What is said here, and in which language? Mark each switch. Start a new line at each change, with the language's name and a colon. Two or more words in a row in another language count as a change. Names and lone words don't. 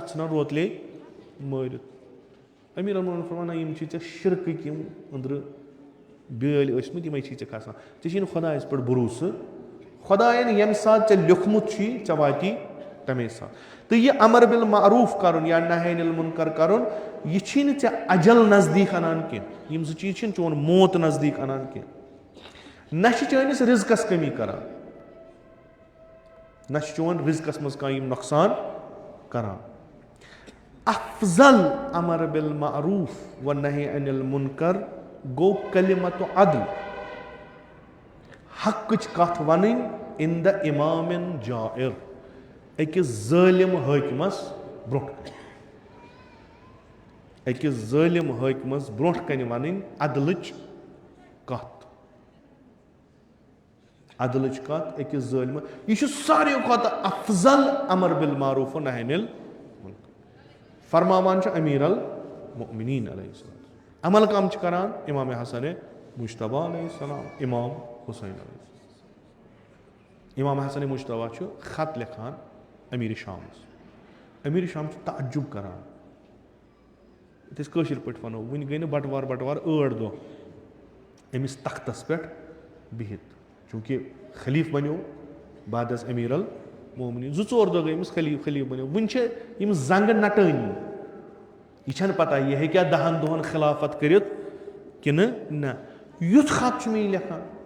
Kashmiri: اَتھ ژھٕنان روتلے مٲرِتھ
Arabic: امیر المومنیٖن
Kashmiri: فرماوان نہ یِم چھِ ژےٚ شِرکٕکۍ یِم أنٛدرٕ بیٲلۍ ٲسۍمٕتۍ یِمے چھِ ژےٚ کھسان ژےٚ چھی نہٕ خۄدایَس پٮ۪ٹھ بروسہٕ خۄدایَن ییٚمہِ ساتہٕ ژےٚ لیوٗکھمُت چھُے ژےٚ واتی تمے ساتہٕ تہٕ یہِ
Arabic: امر بالمعروف
Kashmiri: کرُن یا
Arabic: نہی عن المنکر
Kashmiri: کرُن یہِ چھی نہٕ ژےٚ اجل نزدیٖک انان کینٛہہ یِم زٕ چیٖز چھِنہٕ چون موت نزدیٖک انان کینٛہہ نہ چھِ چٲنِس رِزقس کٔمی کران نہ چھِ چون رِزقس منٛز کانٛہہ یِم نۄقصان کران
Arabic: افضل امر بالمعروف و نہی عن المنکر
Kashmiri: گوٚو
Arabic: کلمتُ عدل
Kashmiri: حقٕچ کتھ ونٕنۍ
Arabic: عند امام جائر
Kashmiri: أکِس ظٲلِم حٲکمس برونٛٹھ أکِس ظٲلِم حٲکمس برونٛٹھ کنہِ ونٕنۍ عدلٕچ کتھ عدلٕچ کتھ أکِس ظٲلِم یہِ چھُ ساروٕے کھۄتہٕ افضل
Arabic: امر بالمعروف و نہی عن المنکر
Kashmiri: فرماوان چھُ
Arabic: امیر المومنیٖن علیہ السلام
Kashmiri: عمل کم چھِ کران امام حسن مجتبیٰ
Arabic: علیہ السلام
Kashmiri: امام حسین
Arabic: علیہ السلام
Kashmiri: امام حسن مجتبیٰ چھُ خط لیکھان امیٖرِ شامس امیٖرِ شام چھُ تعجب کران یتھ أسۍ کٲشِر پٲٹھۍ ونو وُنہِ گٔے نہٕ بٹوار 8 دۄہ أمِس تختس پٮ۪ٹھ بِہِتھ چوٗنٛکہِ خلیٖف بنیو بعد از
Arabic: امیر المومنیٖن
Kashmiri: 2-4 دۄہ گٔے أمِس خلیٖف بنیو وُنہِ چھِ یِم زنگہٕ نٹٲنی یہِ چھنہٕ پتہ یہِ ہیٚکیٛاہ 10 دۄہن خلافت کٔرِتھ کِنہٕ نہ یُتھ خط چھُ مےٚ یہِ لیکھان